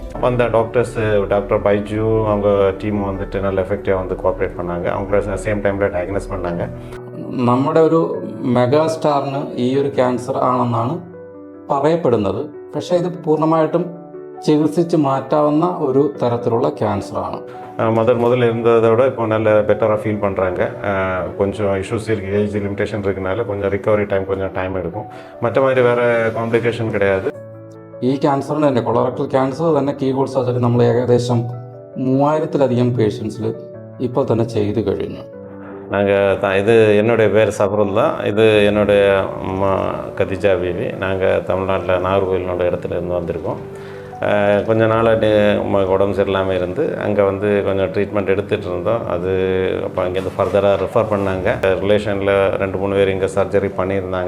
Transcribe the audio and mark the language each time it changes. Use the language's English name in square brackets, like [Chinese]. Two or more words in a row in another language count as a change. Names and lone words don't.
[Tamil] வந்த டாக்டர் பைஜு அவங்க டீம் வந்துட்டு நல்ல எஃபெக்டிவாக வந்து கோஆப்ரேட் பண்ணாங்க. அவங்கள [English] same timeil [Tamil] ഡയഗ്നോസ് பண்ணாங்க. [Malayalam] നമ്മുടെ ഒരു മെഗാസ്റ്റാറിന് ഈ ഒരു ക്യാൻസർ ആണെന്നാണ് പറയപ്പെടുന്നത്. പക്ഷേ ഇത് പൂർണ്ണമായിട്ടും ചികിത്സിച്ച് മാറ്റാവുന്ന ഒരു തരത്തിലുള്ള ക്യാൻസറാണ്. [Tamil] முதல்ல இருந்ததை விட இப்போ நல்ல பெட்டராக ஃபீல் பண்ணுறாங்க. கொஞ்சம் இஷ்யூஸ் இருக்குது, [English] age limitation [Tamil] இருக்குனால கொஞ்சம் ரிகவரி கொஞ்சம் டைம் எடுக்கும். மற்ற மாதிரி வேறு காம்ப்ளிகேஷன் கிடையாது. [Malayalam] ഈ ക്യാൻസറിന് തന്നെ [English] colorectal cancer [Malayalam] തന്നെ [English] keyhole surgery [Malayalam] നമ്മൾ ഏകദേശം 3000-ലധികം പേഷ്യൻസിൽ ഇപ്പോൾ തന്നെ ചെയ്തു കഴിഞ്ഞു. [Tamil] இது என்னுடைய பேர் சஃபருல்லா, இது என்னுடைய அம்மா கதிஜா பீவி. நாங்கள் தமிழ்நாட்டில் நாகர்கோவிலோட இடத்துல இருந்து வந்திருக்கோம். கொஞ்ச நாளாக அம்மாவுக்கு உடம்பு சரியில்லாமல் இருந்து அங்கே வந்து கொஞ்சம் ட்ரீட்மெண்ட் எடுத்துகிட்டு இருந்தோம். அது அப்போ அங்கேருந்து ஃபர்தராக ரெஃபர் பண்ணாங்க. ரிலேஷனில் 2-3 பேர் இங்கே சர்ஜரி பண்ணியிருந்தாங்க.